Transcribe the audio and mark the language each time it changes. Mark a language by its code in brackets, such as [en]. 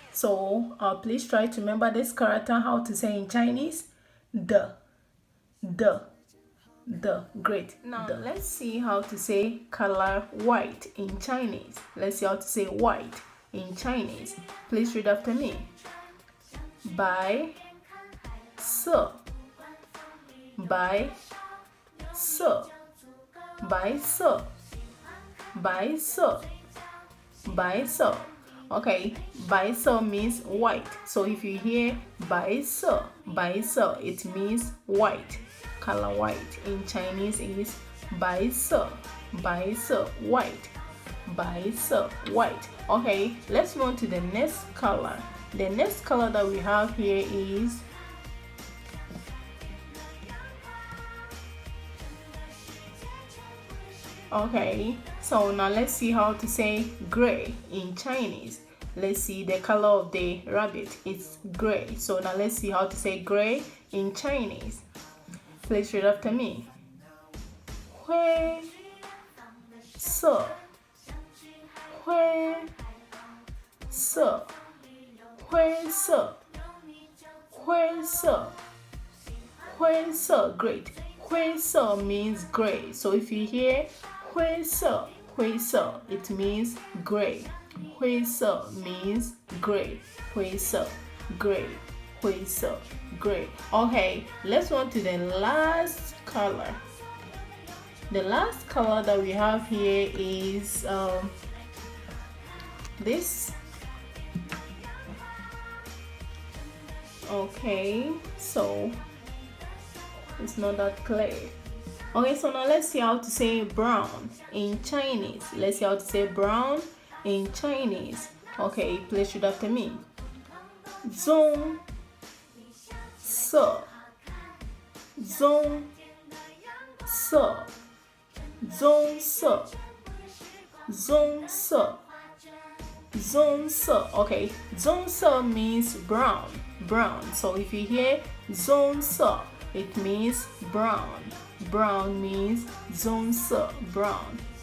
[en] So please try to remember this character, how to say in Chinese. The. Great. Now let's see how to say color white in Chinese. Let's see how to say white in Chinese. Please read after me. [zh] 白色，白色，白色，白色，白色. [en] Okay, 白色 means white. So if you hear 白色, 白色, it means white. Color white in Chinese is 白色, 白色, white. 白色, white. Okay, let's move on to the next color. The next color that we have here is okay, so now let's see how to say gray in Chinese. Let's see the color of the rabbit. It's gray. So now let's see how to say gray in Chinese. Please read after me. [zh] 灰色，灰色，灰色，灰色，灰色. [en] Great. 灰色 means gray. So if you hear 灰色，灰色, it means gray. 灰色 means gray. 灰色, gray. 灰色, gray. Okay, let's move on to the last color. The last color that we have here is this. Okay, so it's not that clear. Okay, so now let's see how to say brown in Chinese. Let's see how to say brown in Chinese. Okay, please read after me. [zh] 棕色棕色棕色棕色棕色 Okay, 棕色 [en] means brown. So if you hear 棕色 it means brown. Brown means 棕色 brown.